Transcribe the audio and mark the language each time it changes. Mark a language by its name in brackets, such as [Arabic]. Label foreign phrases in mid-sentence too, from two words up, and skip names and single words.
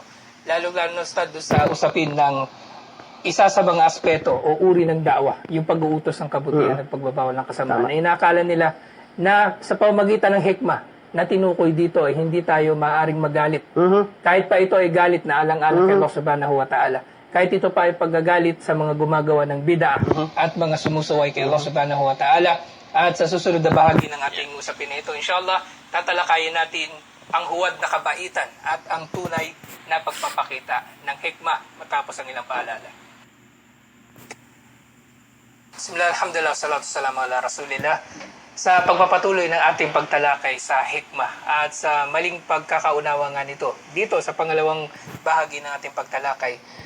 [Filipino] Lalo-lalo sa usapin ng isa sa mga aspeto o uri ng da'wa, yung pag-uutos ng kabutihan at pagbabawal ng kasamaan. Ay nakala nila na sa pamamagitan ng hikmah na tinukoy dito ay hindi tayo maaaring magalit. Kahit pa ito ay galit na alang-alang kay Allah [Arabic] سبحانه وتعالى. [Filipino] Kahit ito pa ay paggagalit sa mga gumagawa ng bid'ah at mga sumusuway kay Allah [Arabic] سبحانه وتعالى. [Filipino] At sa susunod na bahagi ng ating usapin na ito, inshallah, tatalakayin natin ang huwad na kabaitan at ang tunay na pagpapakita ng hikmah matapos ang ilang paalala. [Arabic] بسم الله، الحمد لله، الصلاة السلام على رسول الله. [Filipino] Sa pagpapatuloy ng ating pagtalakay sa hikmah at sa maling pagkakaunawa nga nito, dito sa pangalawang bahagi ng ating pagtalakay,